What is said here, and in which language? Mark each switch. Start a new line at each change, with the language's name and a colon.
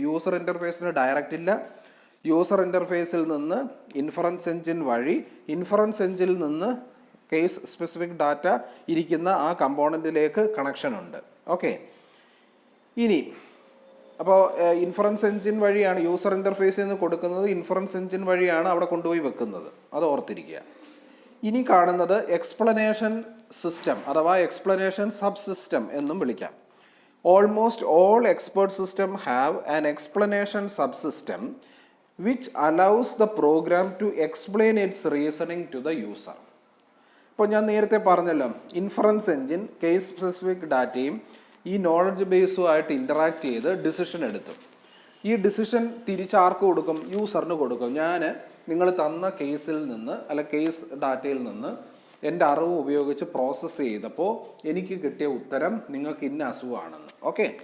Malayalam: User ഇൻ്റർഫേസിന് direct ഇല്ല. User ഇൻ്റർഫേസിൽ നിന്ന് inference engine വഴി, ഇൻഫറൻസ് എഞ്ചിനിൽ നിന്ന് കേസ് സ്പെസിഫിക് ഡാറ്റ ഇരിക്കുന്ന ആ കമ്പോണൻറ്റിലേക്ക് കണക്ഷൻ ഉണ്ട്. ഓക്കെ. ഇനി അപ്പോൾ ഇൻഫറൻസ് എഞ്ചിൻ വഴിയാണ് യൂസർ ഇൻ്റർഫേസിൽ നിന്ന് കൊടുക്കുന്നത്, ഇൻഫറൻസ് എഞ്ചിൻ വഴിയാണ് അവിടെ കൊണ്ടുപോയി വെക്കുന്നത്. അത് ഓർത്തിരിക്കുക. ഇനി കാണുന്നത് എക്സ്പ്ലനേഷൻ സിസ്റ്റം അഥവാ എക്സ്പ്ലനേഷൻ സബ് സിസ്റ്റം എന്നും വിളിക്കാം.
English: Almost all expert system have an explanation sub system which allows the program to explain its reasoning to the user.
Malayalam: ഇപ്പോൾ ഞാൻ നേരത്തെ പറഞ്ഞല്ലോ, ഇൻഫറൻസ് എഞ്ചിൻ കേസ് സ്പെസിഫിക് ഡാറ്റയും ഈ നോളജ് ബേസുമായിട്ട് ഇൻറ്ററാക്ട് ചെയ്ത് ഡിസിഷൻ എടുത്തു. ഈ ഡിസിഷൻ തിരിച്ചാർക്ക് കൊടുക്കും? യൂസറിന് കൊടുക്കും. ഞാൻ നിങ്ങൾ തന്ന കേസിൽ നിന്ന് അല്ല കേസ് ഡാറ്റയിൽ നിന്ന് എൻ്റെ അറിവ് ഉപയോഗിച്ച് പ്രോസസ്സ് ചെയ്തപ്പോൾ എനിക്ക് കിട്ടിയ ഉത്തരം നിങ്ങൾക്ക് ഇന്ന അസുഖമാണെന്ന്. ഓക്കെ.